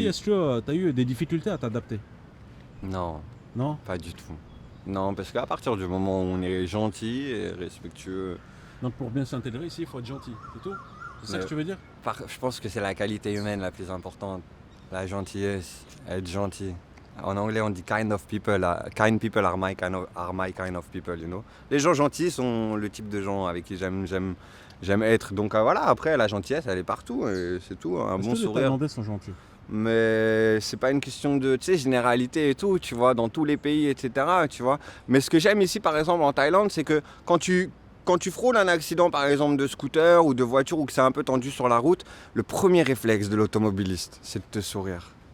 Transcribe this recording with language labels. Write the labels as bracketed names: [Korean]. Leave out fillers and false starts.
[French] ici, est-ce que tu as eu des difficultés à t'adapter? Non. Non? Pas du tout. Non, parce qu'à partir du moment où on est gentil et respectueux... Donc pour bien s'intégrer ici, il faut être gentil, c'est tout? C'est ça que tu veux dire? Je pense que c'est la qualité humaine la plus importante, la gentillesse, être gentil. En anglais, on dit [English] kind people are my kind of people, you know. [French] Les gens gentils sont le type de gens avec qui j'aime être. Donc voilà, après, la gentillesse, elle est partout, et c'est tout, un bon sourire. Les Thaïlandais sont gentils. Mais c'est pas une question de généralité et tout, tu vois, dans tous les pays, etc., tu vois. Mais ce que j'aime ici, par exemple, en Thaïlande, c'est que quand tu frôles un accident, par exemple, de scooter ou de voiture, ou que c'est un peu tendu sur la route, le premier réflexe de l'automobiliste, c'est de te sourire.